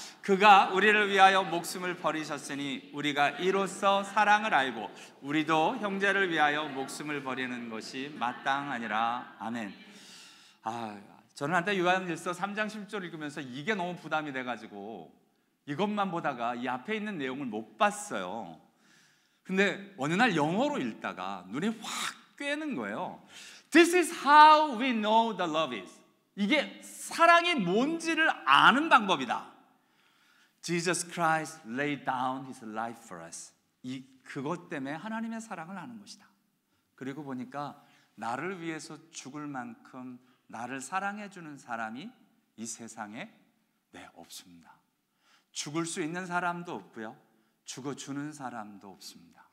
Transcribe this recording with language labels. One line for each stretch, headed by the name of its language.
Korean: 그가 우리를 위하여 목숨을 버리셨으니 우리가 이로써 사랑을 알고 우리도 형제를 위하여 목숨을 버리는 것이 마땅하니라. 아멘. 저는 한때 요한일서 3장 10절 읽으면서 이게 너무 부담이 돼가지고 이것만 보다가 이 앞에 있는 내용을 못 봤어요. 근데 어느 날 영어로 읽다가 눈에 확 꿰는 거예요.
English: This is how we know the love is.
Korean: 이게 사랑이 뭔지를 아는 방법이다.
English: Jesus Christ laid down His life for us.
Korean: 그것 때문에 하나님의 사랑을 아는 것이다. 그리고 보니까 나를 위해서 죽을 만큼 나를 사랑해 주는 사람이 이 세상에 없습니다. 죽을 수 있는 사람도 없고요, 죽어주는 사람도 없습니다.